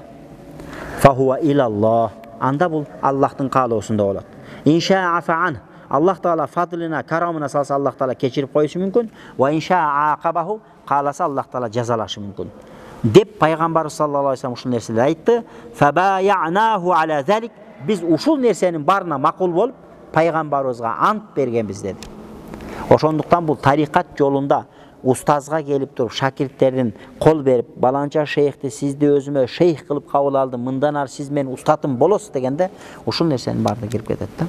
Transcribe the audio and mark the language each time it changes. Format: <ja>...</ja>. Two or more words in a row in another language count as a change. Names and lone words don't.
<ar>فهو إلى الله,</ar> <ky>анда бул Аллахтын каалоосунда болот.</ky> <ar>إن شاء عفا,</ar> <ky>Аллах таала фадлына, карамына салса, Аллах таала кечирип коюшу мүмкүн.</ky> <ar>وإن شاء عاقبه,</ar> <ky>кааласа Аллах таала жазалашы мүмкүн. Деп пайгамбар</ky> <ar>صلى الله عليه وسلم</ar> <ky>ушул нерсени айтты.</ky> <ar>فبايعناه على ذلك,</ar> <ky>биз ушул нерсенин барына макул болуп, пайгамбарыбызга ант бергенбиз деди. Ошондуктан бул тарикат жолунда устазга келип туруп, шакирттердин кол берип, баланча шейхти сизди өзүмө шейх кылып кабыл алдым, мындан ары сиз менин устатым болосуз дегенде, ушул нерсенин баарына кирип кетет да.</ky>